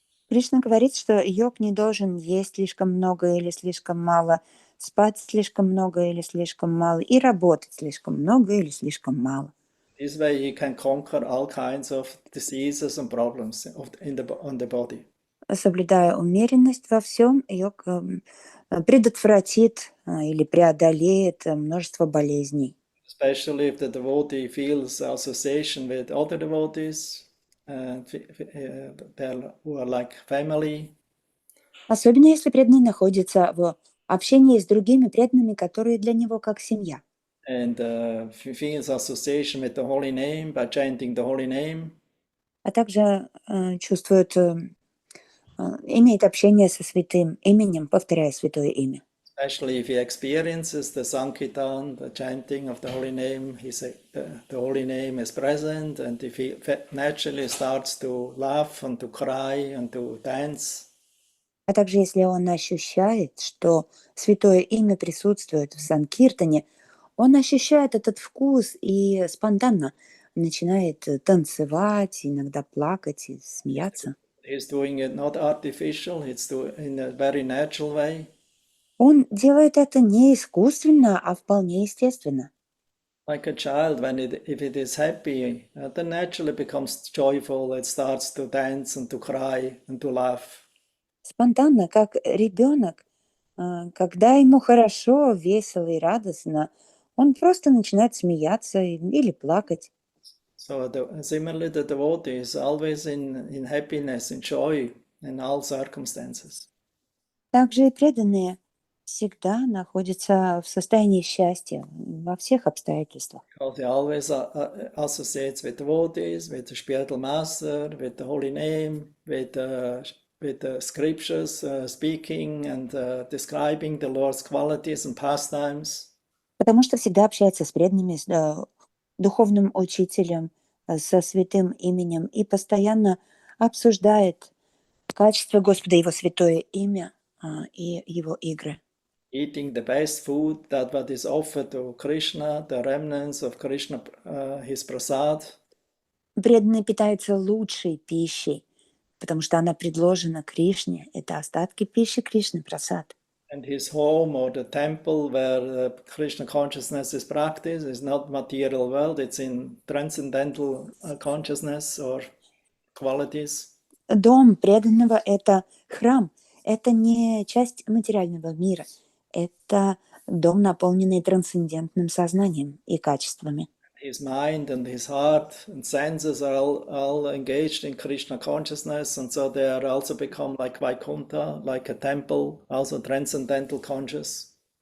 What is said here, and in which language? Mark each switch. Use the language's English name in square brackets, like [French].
[Russian] Кришна говорит, что йог не должен есть слишком много или слишком мало, спать слишком много или слишком мало и работать слишком много или слишком мало. [English] This way he can conquer all kinds of diseases and problems on the body. [Russian] Соблюдая умеренность во всем, йог предотвратит или преодолеет множество болезней. [English] Especially if the devotee feels association with other devotees, who are like family. [Russian] Особенно если преданный находится в общении с другими преданными, которые для него как семья. [English] And feels association with the holy name by chanting the holy name. [Russian] А также чувствует, имеет общение со святым именем, повторяя святое имя. [English] Especially if he experiences the Sankirtan, the chanting of the holy name, the holy name is present, and if he naturally starts to laugh and to cry and to dance. [Russian] А также если он ощущает, что святое имя присутствует в санкиртане, он ощущает этот вкус и спонтанно начинает танцевать, иногда плакать и смеяться. [English] He's doing it not artificial, it's in a very natural way. [Russian] Он делает это не искусственно, а вполне естественно. [English] Like a child, if it is happy, then naturally becomes joyful, it starts to dance and to cry and to laugh. [Russian] Спонтанно, как ребенок, когда ему хорошо, весело и радостно, он просто начинает смеяться или плакать. [English] So similarly, the devotee is always in happiness, in joy, in all circumstances. [Russian] Также и преданные всегда находятся в состоянии счастья во всех обстоятельствах. [English] Because he always associates with devotees, with the spiritual master, with the holy name, with the scriptures speaking and describing the Lord's qualities and pastimes. [Russian] Потому что всегда общается с преданными, с духовным учителем, со святым именем и постоянно обсуждает качество Господа, Его святое имя и Его игры. [English] Eating the best food that what is offered to Krishna, the remnants of Krishna, his prasad. [Russian] Преданный питается лучшей пищей, потому что она предложена Кришне. Это остатки пищи Кришны, прасад. [English] And his home or the temple where Krishna consciousness is practiced is not material world, it's in transcendental consciousness or qualities. [Russian] Дом преданного – это храм, это не часть материального мира, это дом, наполненный трансцендентным сознанием и качествами. [English] His mind and his heart and senses are all engaged in Krishna consciousness, and so they are also become like Vaikuntha, like a temple, also transcendental conscious.